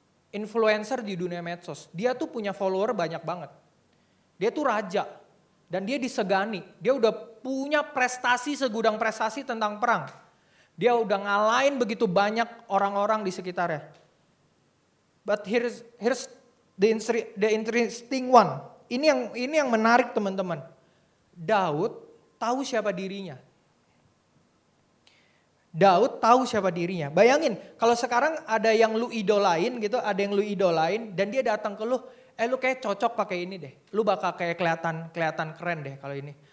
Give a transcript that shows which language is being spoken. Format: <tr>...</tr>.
<id>Influencer di dunia medsos. Dia tuh punya follower banyak banget. Dia tuh raja dan dia disegani. Dia udah punya prestasi segudang prestasi tentang perang. Dia udah ngalahin begitu banyak orang-orang di sekitarnya.</id> <en>But here's the interesting one.</en> <id>Ini yang menarik teman-teman. Daud tahu siapa dirinya. Daud tahu siapa dirinya. Bayangin kalau sekarang ada yang lu idolain gitu, ada yang lu idolain dan dia datang ke lu, lu kayak cocok pakai ini deh. Lu bakal kayak kelihatan keren deh kalau ini.</id>